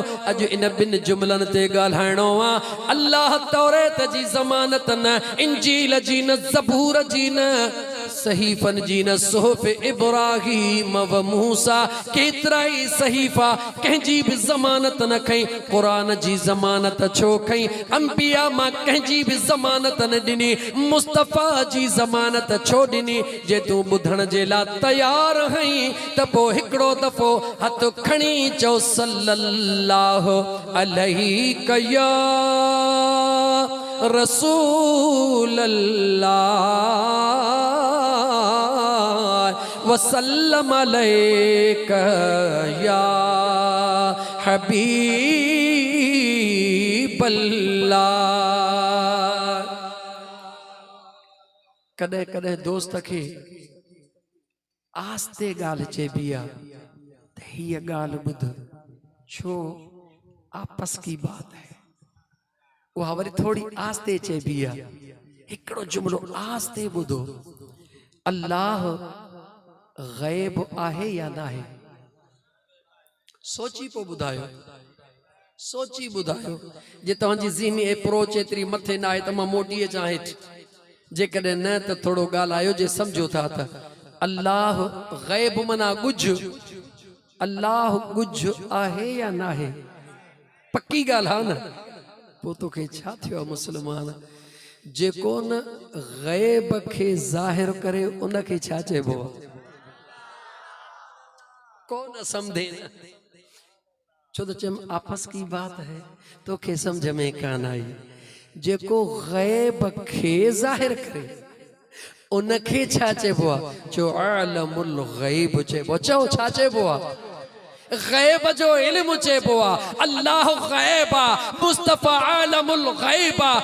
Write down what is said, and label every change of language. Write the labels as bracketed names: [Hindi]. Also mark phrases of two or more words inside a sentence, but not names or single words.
[Sindhi] अज इन बिन जुमलन ते ॻाल्हाइणो आ। अल्लाह तौरेत जी ज़मानत न, इंजील जी न, ज़बूर जी न, सहीफ़न जी न, सुहफ़ इब्राहीम व मूसा केतिरा ई सहीफ़ा कंहिंजी बि ज़मानत न खई। क़ुरान जी ज़मानत छो खई? अंबिया मां कंहिंजी बि ज़मानत न ॾिनी, मुस्तफ़ा जी ज़मानत छो ॾिनी? जे तूं ॿुधण जे लाइ तयार हई त पोइ हिकिड़ो दफ़ो हथ खणी चओ [Arabic] صلى الله عليه يا رسول الله وسلم عليك يا حبيب الله. [Sindhi] कॾहिं कॾहिं दोस्त खे आस्ते ॻाल्हि चइबी आहे त हीअ ॻाल्हि ॿुध, छो [Urdu] आपस की बात है। [Sindhi] उहा वरी थोड़ी आस्ते चइबी आहे। हिकिड़ो जुमिलो आस्ते ॿुधो, अल्लाह ग़ैब आहे या न आहे? सोची पोइ ॿुधायो, सोची ॿुधायो। जे तव्हांजी ज़हनी अप्रोच एतिरी मथे न आहे त मां मोटी अचां हेठि, जेकॾहिं न त थोरो ॻाल्हायो। जे सम्झो था त अल्लाह ग़ैब माना ॻुझ, अल्लाह ॻुझ आहे या न आहे? पक्की ॻाल्हि आहे न? पोइ तोखे छा थियो आहे मुस्लमान? जेको न ग़ैब खे ज़ाहिर करे उनखे छा चइबो आहे? [Urdu] कौन समझे न? [Sindhi] छो तो चम [Urdu] आपस की बात है, [Sindhi] तो के समझ में कान आई। जेको ग़ैब खे ज़ाहिर करे उनखे छा चइबो आहे? जो आलमुल ग़ैब चइबो। चओ छा चइबो आहे? ग़ैब जो इल्म चइबो आहे। अल्लाह ग़ैब आहे, मुस्तफ़ा आलमुल ग़ैब आहे।